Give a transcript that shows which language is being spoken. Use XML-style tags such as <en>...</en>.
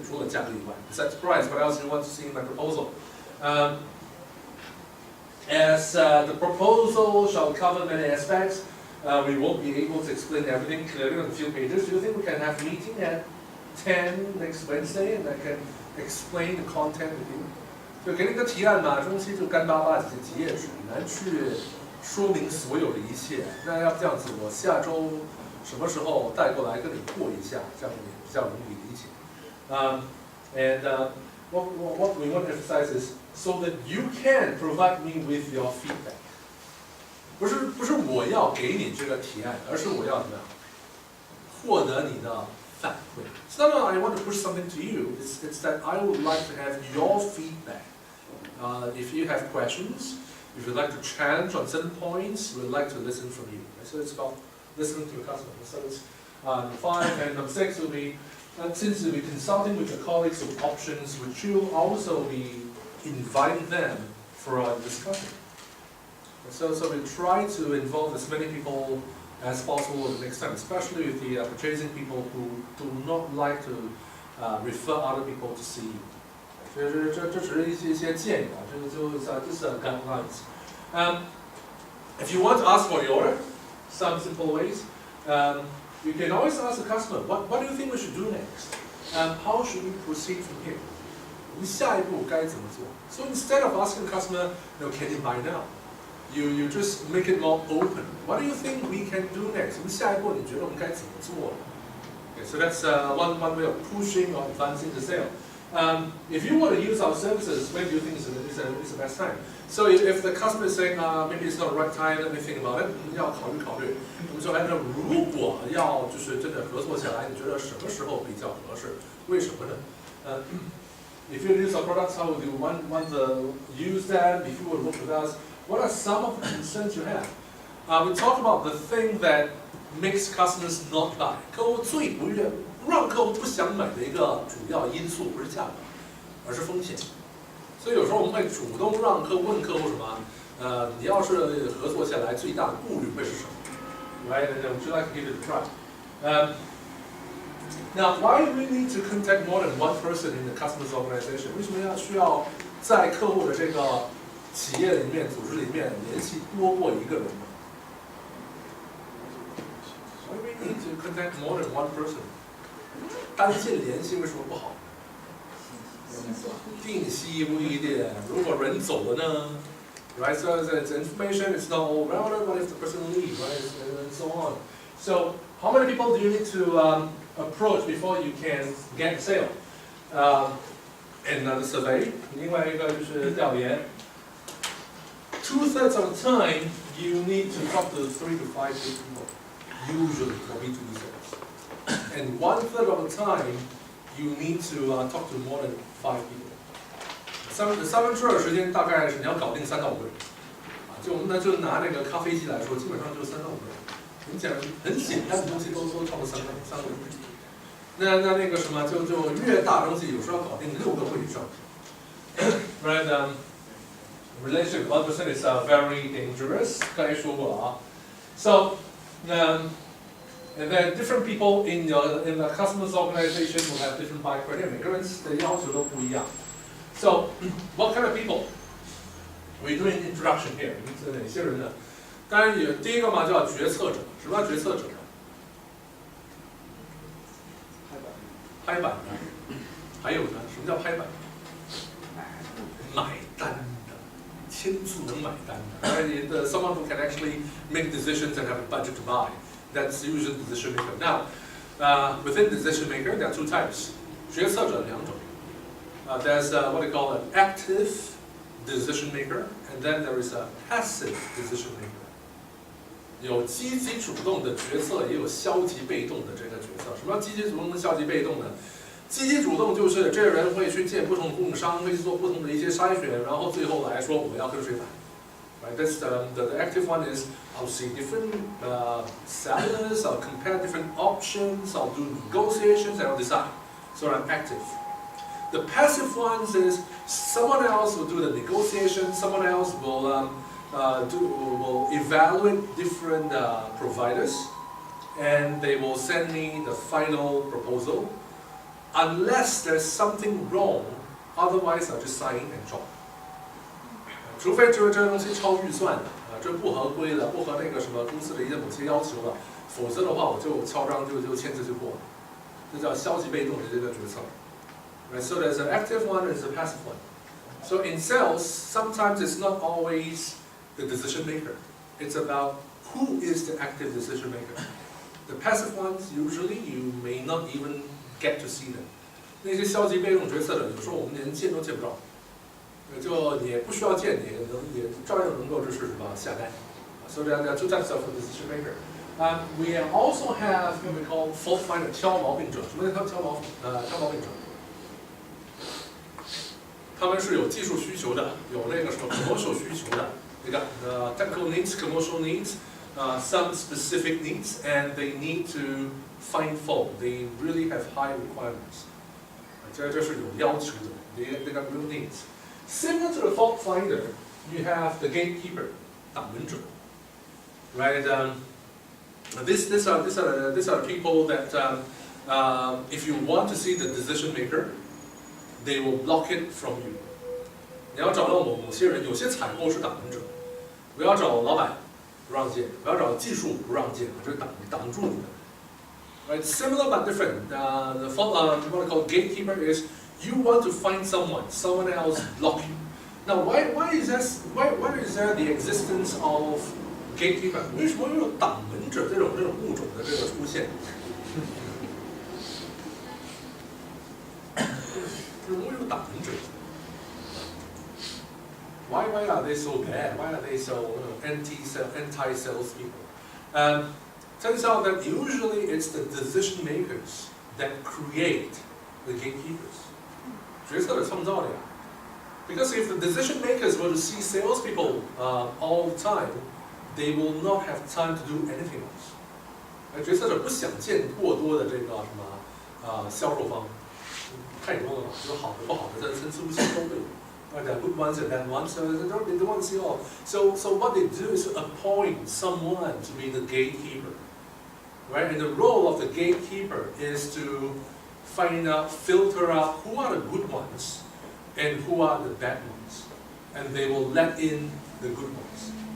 <zh>除了价格以外</zh> <en>，besides price, what else do you want to see in my proposal? As the proposal shall cover many aspects, we won't be able to explain everything clearly on a few pages. Do you think we can have a meeting at 10 next Wednesday and I can explain the content with you?</en> <zh>就给你个提案嘛，这东西就干巴巴几页纸，很难去说明所有的一切。那要不这样子，我下周什么时候带过来跟你过一下，这样也比较容易理解。</zh> <en>What we want to emphasize is so that you can provide me with your feedback.</en> <zh>不是我要给你这个提案，而是我要怎么样获得你的反馈。</zh> <en>It's not that I want to push something to you. It's that I would like to have your feedback. If you have questions, if you'd like to challenge on certain points, we'd like to listen from you. So it's about listening to your customer. So it's 5 and number 6 will be since you'll be consulting with your colleagues with options, would you also be inviting them for a discussion? So we try to involve as many people as possible the next time, especially with the purchasing people who do not like to refer other people to see you.</en> <zh>这只是一些建议啊，这是 guidelines.</zh> <en>If you want to ask for the order, some simple ways. You can always ask the customer, what do you think we should do next? How should we proceed from here?</en> <zh>我们下一步该怎么做?</zh> <en>So instead of asking the customer, can you buy now? You just make it more open. What do you think we can do next?</en> <zh>我们下一步你觉得我们该怎么做?</zh> <en>Okay, so that's one way of pushing or advancing the sale. If you want to use our services, when do you think is the best time? So if the customer is saying, maybe it's not the right time, let me think about it.</en> <zh>要考虑。我们说，如果要就是真的合作起来，你觉得什么时候比较合适？为什么呢？</zh> <en>If you use our products, how would you want to use them? If you would work with us, what are some of the concerns you have? We talk about the thing that makes customers not buy.</en> <zh>客户最不愿让客户不想买的一个主要因素不是价格，而是风险。所以有时候我们会主动让问客户什么？你要是合作下来，最大的顾虑会是什么 ？Right?</zh> <en>And would you like to give it a try? Now, why do we need to contact more than one person in the customer's organization?</en> <zh>为什么需要在客户的这个企业里面、组织里面联系多过一个人呢 ？</zh> <en>Why do we need to contact more than one person?</en> <zh>单线联系为什么不好？定期不一定，如果人走了呢</zh> <en>？Right, so the information is not all routed. What if the person leaves, right, and so on. So, how many people do you need to approach before you can get a sale? Another survey.</en> <zh>另外一个就是调研。</zh> <en>2/3 of the time, you need to talk to 3 to 5 people, usually for B2B sales. And 1/3 of the time, you need to talk to more than 5 people.</en> <zh>2/3时间大概是你要搞定3到5个人，就拿那个咖啡机来说，基本上就3到5个人，很简单的东西都超过3个人。那个什么，就越大东西，有时候要搞定6个会以上。</zh> <en>Right, relationship with 1% is very dangerous.</en> <zh>刚才说过了啊。</zh> <en>So, and then different people in the customer's organization will have different buy criteria.</en> <zh>每个人的要求都不一样。</zh> <en>So, what kind of people? We're doing introduction here.</en> <zh>是哪些人呢？当然有第一个嘛叫决策者。什么叫决策者？拍板的。还有呢？什么叫拍板？买单的，签字能买单的。Right?</zh> <en>Someone who can actually make decisions and have a budget to buy. That's usually the decision maker. Now, within decision maker, there are two types.</en> <zh>决策者两种。</zh> <en>There's what they call an active decision maker, and then there is a passive decision maker.</en> <zh>有积极主动的决策，也有消极被动的这个决策。什么叫积极主动跟消极被动呢？积极主动就是这个人会去见不同的供应商，会去做不同的一些筛选，然后最后来说我要跟谁买。</zh> <en>Right? That's the active one is I'll see different sellers, I'll compare different options, I'll do negotiations, and I'll decide. So I'm active. The passive ones is someone else will do the negotiation, someone else will evaluate different providers, and they will send me the final proposal. Unless there's something wrong, otherwise I'll just sign and drop.</en> <zh>除非这东西超预算的这不合规的，不合那个什么公司的一些某些要求的，否则的话我就敲章就签字就过了，这叫消极被动的这个决策。</zh> <en>Right? So there's an active one and there's a passive one. So in sales, sometimes it's not always the decision maker. It's about who is the active decision maker. The passive ones, usually you may not even get to see them.</en> <zh>那些消极被动决策者，有时候我们连见都见不着，就也不需要见，也照样能够就是什么下单。</zh> <en>So there are two types of decision maker. We also have what we call fault finder，</en> <zh>挑毛病者。什么叫挑毛病者？他们是有技术需求的，有那个什么 commercial 需求的。</zh> <en>They got technical needs, commercial needs, some specific needs, and they need to find fault. They really have high requirements.</en> <zh>这是有要求的。</zh> <en>They got real needs. Similar to the fault finder, you have the gatekeeper, 挡门者。 Right? These are the people that if you want to see the decision maker, they will block it from you.</en> <zh>你要找到某些人，有些采购是挡门者，不要找老板不让见，不要找技术不让见，这挡住你的。</zh> <en>Right? Similar but different. The what I call gatekeeper is you want to find someone else block you. Now, why is there the existence of gatekeeper?</en> <zh>为什么有挡门者这种物种的这个出现？为什么有挡门者？</zh> <en>Why are they so bad? Why are they so anti-sales people? Turns out that usually it's the decision makers that create the gatekeepers.</en> <zh>决策者创造的呀。</zh> <en>Because if the decision makers were to see salespeople all the time, they will not have time to do anything else.</en> <zh>决策者不想见过多的这个什么销售方，太多了嘛，有好的不好的，参差不齐都会有。</zh> <en>There are good ones and bad ones, so they don't want to see all. So what they do is to appoint someone to be the gatekeeper, right? And the role of the gatekeeper is to filter out who are the good ones and who are the bad ones, and they will let in the good ones.</en>